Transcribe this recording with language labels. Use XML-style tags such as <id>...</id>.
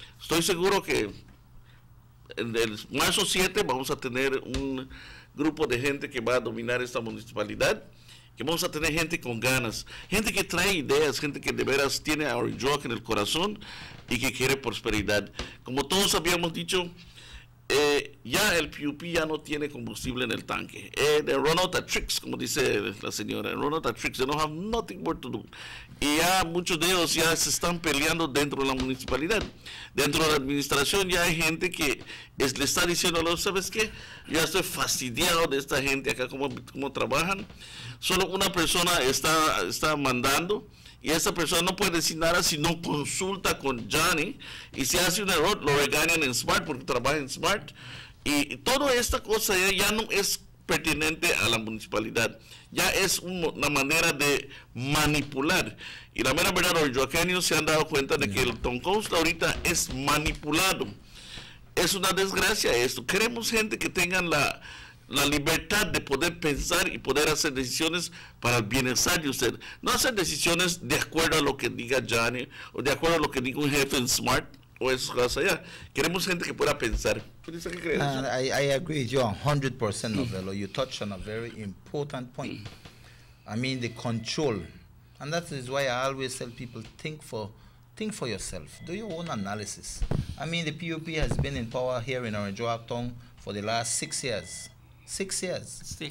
<es>Estoy seguro que en el marzo 7 vamos a tener un grupo de gente que va a dominar esta municipalidad, que vamos a tener gente con ganas, gente que trae ideas, gente que de veras tiene a Orange Walk en el corazón y que quiere prosperidad. Como todos habíamos dicho, ya el PUP ya no tiene combustible en el tanque.</es> <en>They run out of tricks,</en> <es>como dice la señora,</es> <en>run out of tricks, they don't have nothing more to do.</en> <es>Y ya muchos de ellos ya se están peleando dentro de la municipalidad. Dentro de la administración ya hay gente que le está diciendo, ¿sabes qué? Ya estoy fastidiado de esta gente acá, cómo trabajan. Solo una persona está mandando, y esa persona no puede decir nada si no consulta con Johnny, y si hace un error lo regañan en Smart porque trabaja en Smart, y toda esta cosa ya no es pertinente a la municipalidad, ya es una manera de manipular. Y la mera verdad, los orangewaqueños se han dado cuenta de que el Toncosta ahorita es manipulado. Es una desgracia esto. Queremos gente que tengan la libertad de poder pensar y poder hacer decisiones para el bienestar de usted. No hacer decisiones de acuerdo a lo que diga Johnny o de acuerdo a lo que diga un jefe en Smart o eso allá. Queremos gente que pueda pensar.</es> <en>I agree with you 100%, Novello. You touched on a very important point. I mean, the control. And that is why I always tell people, think for yourself. Do your own analysis. I mean, the PUP has been in power here in Orange Walk Town for the last 6 years. 6 years.</en>